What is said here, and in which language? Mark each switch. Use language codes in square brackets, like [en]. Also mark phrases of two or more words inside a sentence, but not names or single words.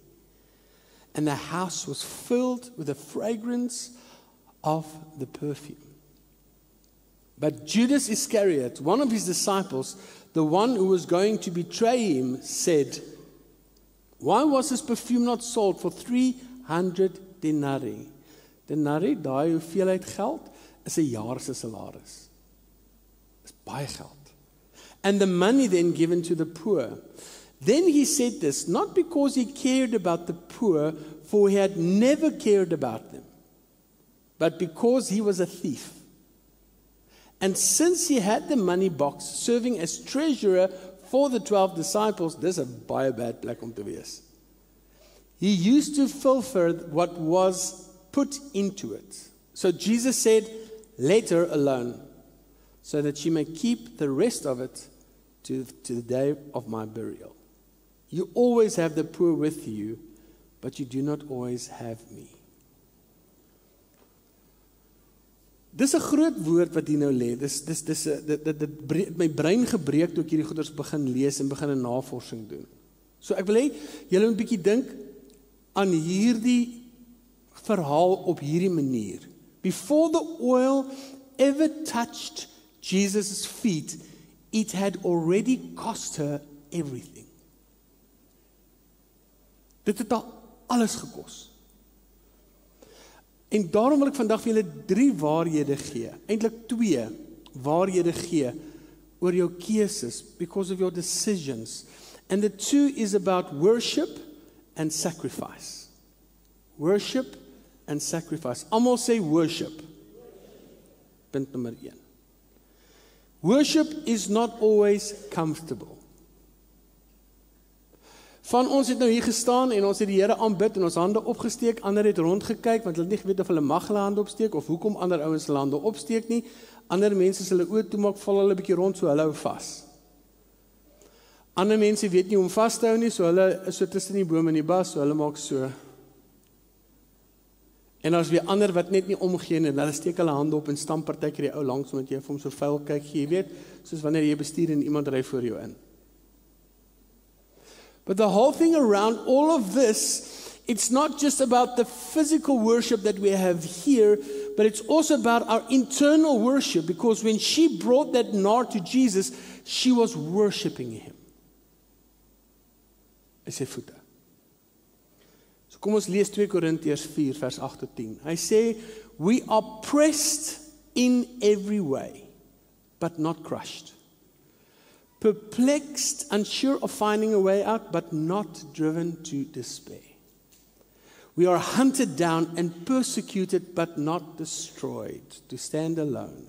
[en] And the house was filled with the fragrance of the perfume. But Judas Iscariot, one of His disciples, the one who was going to betray Him, said, why was this perfume not sold for 300 denarii? Denarii, [af] daai hoeveelheid geld, is 'n jaar se salaris. Dis baie geld. [en] And the money then given to the poor. Then He said this, not because He cared about the poor, for He had never cared about them, but because He was a thief. And since He had the money box serving as treasurer for the 12 disciples, [af] dis 'n baie bad plek om te wees. [en] He used to fulfill what was put into it. So Jesus said, let her alone, so that she may keep the rest of it to the day of my burial. You always have the poor with you, but you do not always have me. [af] Dis 'n groot woord wat hier nou lê. Dit my brein gebreek toe ek hierdie goeders begin lees en begin 'n navorsing doen. So ek wil hê julle moet 'n bietjie dink aan hierdie verhaal op hierdie manier. [en] Before the oil ever touched Jesus' feet, it had already cost her everything. [af] Dit het haar alles gekos. En daarom wil ek vandag vir julle 3 waarhede gee, eintlik 2 waarhede gee oor jou keuses, [en] because of your decisions. And the 2 is about worship and sacrifice. Worship and sacrifice. [af] Almal sê worship. Punt nommer 1. [en] Worship is not always comfortable. [af] Van ons het nou hier gestaan en ons het die Here aanbid en ons hande opgesteek, ander het rondgekyk want hulle het nie geweet of hulle mag hulle hande opsteek of hoekom ander ouens hulle hande opsteek nie. Ander mense se hulle oë toemaak, val hulle 'n bietjie rond, so hulle hou vas. Ander mense weet nie hoe om vas te hou nie, so hulle is so tussen die bome en die bas, so hulle maak so. En as weer ander wat net nie omgee nie, hulle steek hulle hande op en stamp partykeer die ou langs omdat jy vir hom so vuil kyk, jy weet, soos wanneer jy bestuur en iemand ry voor jou in. [en] But the whole thing around all of this, it's not just about the physical worship that we have here, but it's also about our internal worship, because when she brought that nard to Jesus, she was worshiping Him. [af] Sy voete. So kom ons lees 2 Korintiërs 4 vers 8 tot 10. Hy sê, [en] we are pressed in every way, but not crushed. Perplexed, unsure of finding a way out, but not driven to despair. We are hunted down and persecuted, but not destroyed, to stand alone.